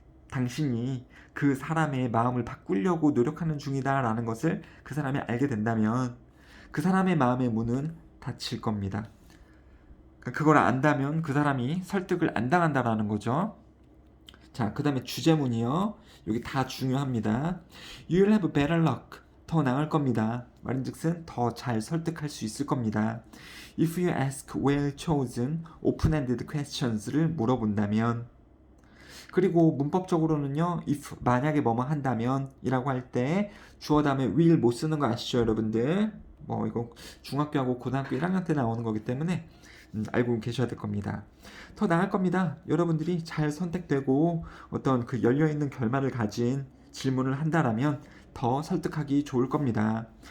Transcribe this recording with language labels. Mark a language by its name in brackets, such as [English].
[Korean] 당신이 그 사람의 마음을 바꾸려고 노력하는 중이다라는 것을 그 사람이 알게 된다면 그 사람의 마음의 문은 닫힐 겁니다. 그걸 안다면 그 사람이 설득을 안 당한다라는 거죠. 자, 그 다음에 주제문이요. 여기 다 중요합니다. [English] You'll have better luck. [Korean] 더 나을 겁니다. 말인즉슨 더 잘 설득할 수 있을 겁니다. [English] If you ask well chosen open-ended questions를 [Korean] 물어본다면. 그리고 문법적으로는요, if 만약에 뭐뭐 한다면 이라고 할 때 주어 다음에 will 못 쓰는 거 아시죠, 여러분들? 뭐 이거 중학교하고 고등학교 1학년 때 나오는 거기 때문에 알고 계셔야 될 겁니다. 더 나을 겁니다. 여러분들이 잘 선택되고 어떤 그 열려있는 결말을 가진 질문을 한다라면 더 설득하기 좋을 겁니다.